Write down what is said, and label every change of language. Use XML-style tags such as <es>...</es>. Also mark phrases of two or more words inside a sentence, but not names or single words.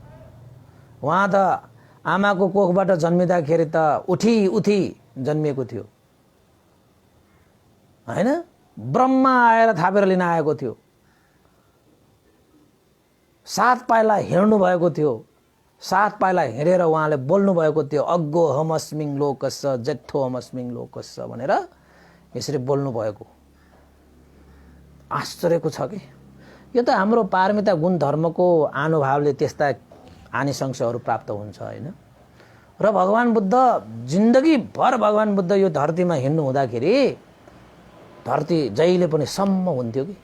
<ne>उहाँ त आमाको कोखबाट जन्मिँदाखेरि त उठी जन्मिएको थियो होइन। ब्रह्मा आएर थापेर लिन आएको थियो। 7 पाइला हिँड्नु भएको थियो। 7 पाइला हिँडेर उहाँले बोल्नु भएको थियो,</ne> <pi>अग्गो हमस्मिङ लोकस्य जेठो हमस्मिङ लोकस्य</pi> <ne>भनेर यसरी बोल्नु भएको। आश्चर्यको छ कि यो त हाम्रो पारमिता गुण धर्मको आनुभावले त्यस्ता आनिशंसहरू प्राप्त हुन्छ होइन। र भगवान बुद्ध जिन्दगीभर भगवान बुद्ध यो धरतीमा हिँड्नु हुँदाखेरि धरती जहिले पनि सम्म हुन्थ्यो कि।</ne>